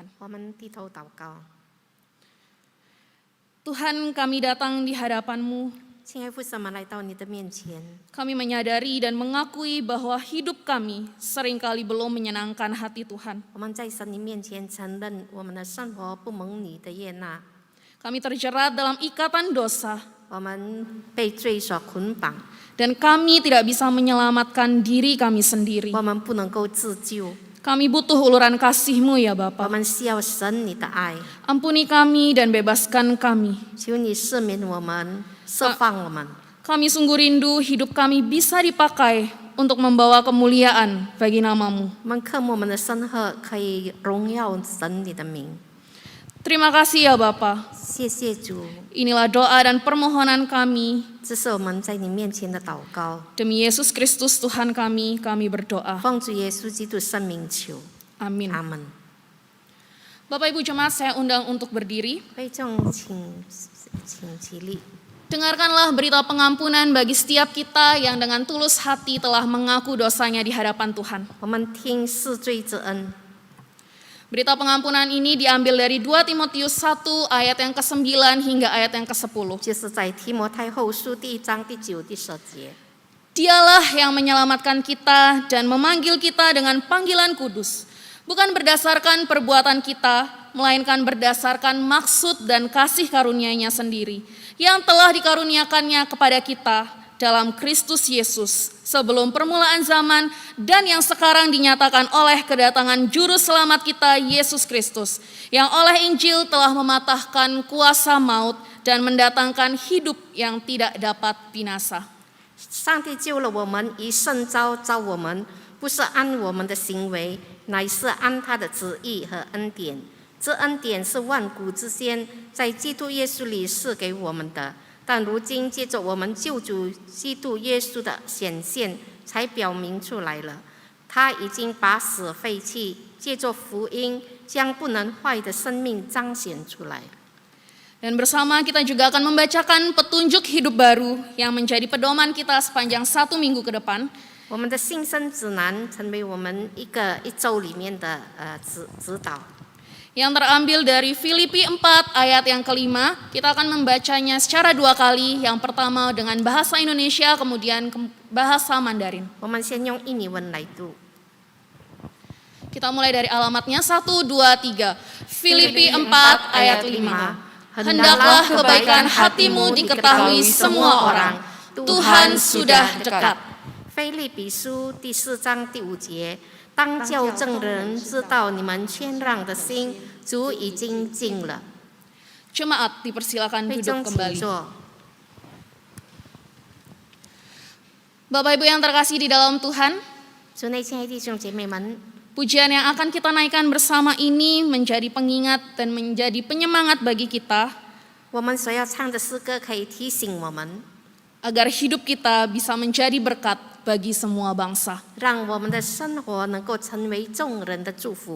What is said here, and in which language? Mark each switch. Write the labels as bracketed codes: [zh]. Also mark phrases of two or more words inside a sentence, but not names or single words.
[zh] 我们低头祷告， [id] Tuhan, kami datang di hadapan-Mu. [zh] 亲爱父神，我们来到你的面前， [id] Kami menyadari dan mengakui bahwa hidup kami seringkali belum menyenangkan hati Tuhan. [zh] 我们在神你面前承认我们的生活不蒙你的悦纳， [id] Kami terjerat dalam ikatan dosa, [zh] 我们被罪所捆绑， [id] dan kami tidak bisa menyelamatkan diri kami sendiri. [zh] 我们不能够自救， [id] Kami butuh uluran kasih-Mu ya [zh] 我 [id] Bapa. [zh] 们需要神你的爱， [id] Ampuni kami dan bebaskan kami. [zh] 求你赦免我们，释放我们。 [id] Kami sungguh rindu hidup kami bisa dipakai untuk membawa kemuliaan bagi nama-Mu. [zh] 我们渴慕我们的生活可以荣耀神你的名。 [id] Terima kasih ya Bapa. [zh] 谢谢主， [id] Inilah doa dan permohonan kami. [zh] 这是我们在你面前的祷告， [id] Demi Yesus Kristus Tuhan kami berdoa. [zh] 奉主耶稣基督圣名求， [id] Amin. [zh] 阿门。 [id] Bapak Ibu Jemaat, saya undang untuk berdiri. [zh] 会众请起立。 [id] Dengarkanlah berita pengampunan bagi setiap kita yang dengan tulus hati telah mengaku dosanya di hadapan Tuhan. [zh] 我们听赦罪之恩。 [id] Berita pengampunan ini diambil dari 2 Timotius 1 ayat yang ke-9 hingga ayat yang ke-10. [zh] 就是在提摩太后书第1章第9、第10节。 [id] Dialah yang menyelamatkan kita dan memanggil kita dengan panggilan kudus, bukan berdasarkan perbuatan kita, melainkan berdasarkan maksud dan kasih karunia-Nya sendiri, yang telah dikaruniakannya kepada kita dalam Kristus Yesus sebelum permulaan zaman dan yang sekarang dinyatakan oleh kedatangan juru selamat kita Yesus Kristus, yang oleh Injil telah mematahkan kuasa maut dan mendatangkan hidup yang tidak dapat binasa. [zh] 上帝救了我们，以圣召召我们，不是按我们的行为， 乃是按他的旨意和恩典。这恩典是万古之先在基督耶稣里赐给我们的，但如今借着我们救主基督耶稣的显现，才表明出来了。他已经把死废弃，借着福音将不能坏的生命彰显出来。 [id] Dan bersama kita juga akan membacakan petunjuk hidup baru yang menjadi pedoman kita sepanjang 1 minggu ke depan. [zh] 我们的新生指南成为我们一周里面的指导。 [id] Yang terambil dari Filipi 4 ayat yang kelima, kita akan membacanya secara 2 kali. Yang pertama dengan bahasa Indonesia, kemudian bahasa Mandarin. [zh] 我们先用印尼文来读。 [id] Kita mulai dari alamatnya 1, 2, 3. Filipi 4 ayat 5. Hendaklah kebaikan hatimu diketahui semua orang. Tuhan sudah dekat. [zh] 腓立比书第4章第5节，当叫众人知道你们谦让的心，主已经尽了。 [id] Jemaat dipersilakan [zh] 会 [id] duduk [zh] 中请 [id] kembali. [zh] 坐。 [id] Bapak Ibu yang terkasih di dalam Tuhan, [zh] 主内亲爱的弟兄姐妹们， [id] pujian yang akan kita naikkan bersama ini menjadi pengingat dan menjadi penyemangat bagi kita [zh] 我们所要唱的诗歌可以提醒我们， [id] agar hidup kita bisa menjadi berkat bagi semua bangsa. [zh] 让我们的生活能够成为众人的祝福。